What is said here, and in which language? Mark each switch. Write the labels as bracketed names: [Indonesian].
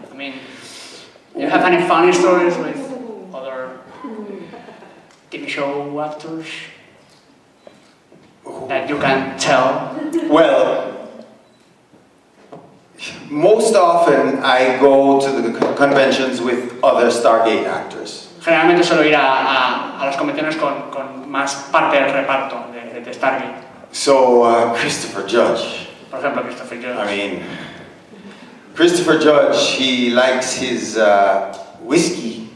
[English] I mean, do you have any funny stories with other TV show actors that you can tell? Well, most often I go to the conventions with other Stargate actors. [Spanish] Generalmente suelo ir a las convenciones con más parte del reparto de Stargate. [English] So, Christopher Judge. [Spanish] Por ejemplo, Christopher Judge. [English] I mean, Christopher Judge, he likes his whiskey.